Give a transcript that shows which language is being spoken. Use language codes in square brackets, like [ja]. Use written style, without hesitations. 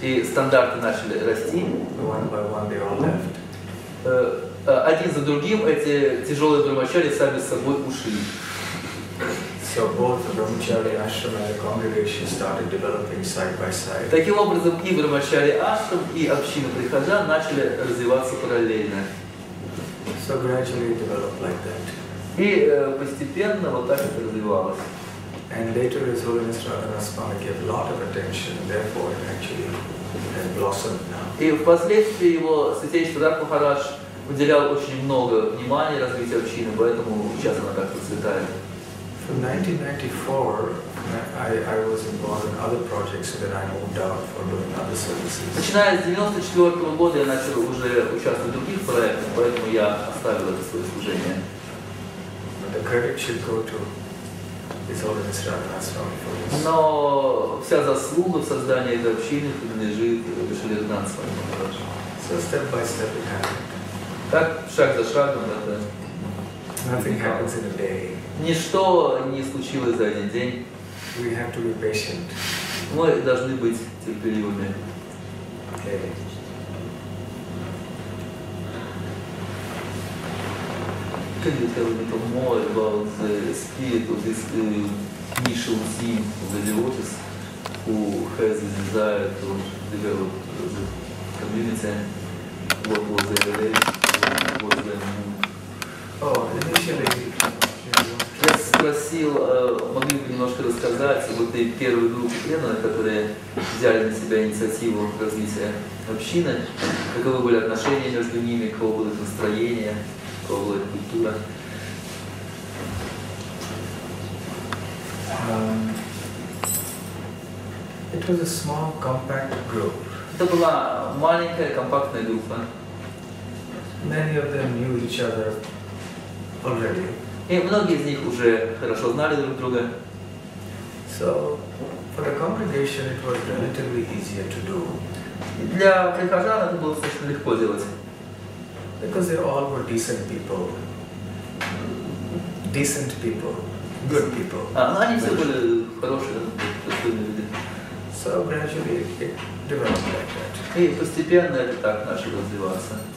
[ru] и стандарты начали расти, [en] one by one they all left. [ru] один за другим эти тяжелые брахмачари сами с собой ушли. [en] So both the Brahmachari ashram and the congregation started developing side by side. [ru] Таким образом, и Брахмачари ашрам, и община прихожан начали развиваться параллельно. [en] So gradually it developed like that. [ru] И постепенно вот так это развивалось. [en] And later His Holiness Radhanath Swami gave a lot of attention, and therefore it actually has blossomed now. [ru] И впоследствии его святейшество Радха Махарадж уделял очень много внимания развитию общины, поэтому сейчас она так процветает. [en] From 1994, I was involved in other projects, so that I moved out for doing other services. [ru] Начиная с 1994 года я начал уже участвовать в других проектах, поэтому я оставил это свое служение. [en] But the credit should go to His Holiness Radhanath Swami for this. [ru] Но вся заслуга в создании этой общины принадлежит Шри Радханаth Свами Махараджу. [en] So step by step it happened. [ru] Так, шаг за шагом, это [en] Nothing happens in a day. [ru] ничто не случилось за один день. [en] We have to be patient. [ru] Мы должны быть терпеливыми. [en] Okay. Can you tell a little more about the spirit of this initial team of the devotees who has the desire to develop the community? What was their relation? What was their mood? Oh, initially [ru] Я спросил, могли бы немножко рассказать об этой первой группе преданных, которые взяли на себя инициативу развития общины, каковы были отношения между ними, каково было их настроение, какова была их культура. [en] It was a small, compact group. [ru] Это была маленькая, компактная группа. [en] Many of them knew each other already. [ru] И многие из них уже хорошо знали друг друга. [en] So, for the congregation, it was relatively easier to do. [ru] И для прихожан это было достаточно легко делать. [en] Because they all were decent people. Decent people. Good people. [ru] Они все были хорошие, достойные люди. [en] So gradually it developed like that. [ru] И постепенно это так начало развиваться.